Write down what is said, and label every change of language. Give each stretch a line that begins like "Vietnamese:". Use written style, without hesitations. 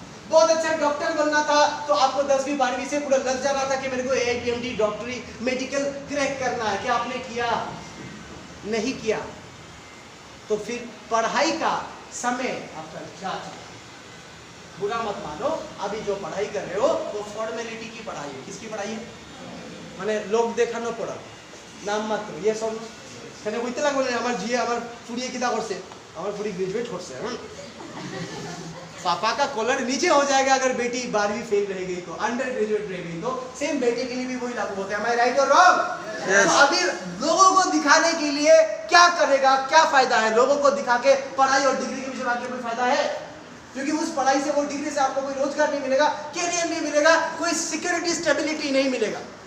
Hindi: बहुत अच्छा डॉक्टर बनना था तो आपको 10वीं 12वीं से पूरा लग जाना था कि मेरे को AITMD डॉक्टरी मेडिकल क्रैक करना है। क्या आपने किया? नहीं किया। तो फिर पढ़ाई का समय आपका क्या चला? बुरा मत मानो, अभी जो पढ़ाई कर रहे हो वो फॉर्मेलिटी की पढ़ाई है। किसकी पढ़ाई है? माने लोग देखानो पड़ा, नाम मात्र। ये सब
Bangla: কেন বুঝতে লাগবে না? আমার ঝিয়ে আমার ফুড়িয়ে কিতা করছে, আমার ফুড়ি গ্রেজুয়েট করছে।
Hindi: पापा का कॉलर नीचे हो जाएगा अगर बेटी 12वीं फेल रह गई तो, अंडर ग्रेजुएट रह गई तो सेम बेटे के लिए भी वही लागू होता है। मैं राइट और रॉन्ग? तो अभी लोगों को दिखाने के लिए क्या करेगा? क्या फायदा है? लोगों को दिखा के पढ़ाई और डिग्री के पीछे भाग के कोई फायदा है? क्योंकि उस पढ़ाई से, वो डिग्री से आपको कोई रोजगार नहीं मिलेगा, कैरियर नहीं मिलेगा, कोई सिक्योरिटी स्टेबिलिटी नहीं मिलेगा।